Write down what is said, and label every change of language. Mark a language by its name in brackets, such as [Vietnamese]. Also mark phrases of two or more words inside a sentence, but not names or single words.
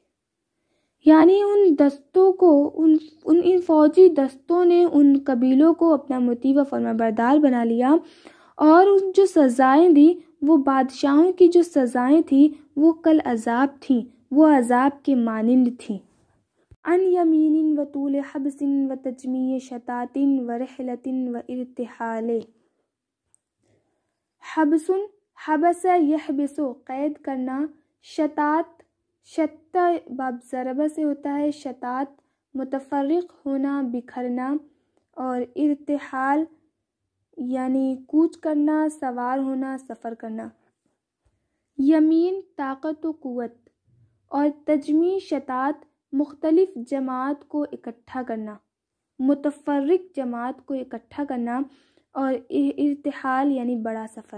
[Urdu] یعنی ان دستوں کو، ان فوجی دستوں نے ان قبیلوں کو اپنا مطیع و فرما بردار بنا لیا، اور جو سزائیں دی وہ بادشاہوں کی جو سزائیں تھیں وہ کل عذاب تھیں، وہ عذاب کے مانند تھیں۔ [Arabic] عن یمین و طول حبس و تجمیع شتات و رحلت و ارتحال۔ [Urdu] حبس، حبس یحبس قید کرنا، شتات، شتہ باب ضربہ سے ہوتا ہے، شتات متفرق ہونا، بکھرنا، اور ارتحال یعنی کوچ کرنا، سوار ہونا، سفر کرنا۔ یمین طاقت و قوت، اور [Arabic] تجمیع شتات [Urdu] مختلف جماعت کو اکٹھا کرنا، متفرق جماعت کو اکٹھا کرنا، اور ارتحال یعنی بڑا سفر۔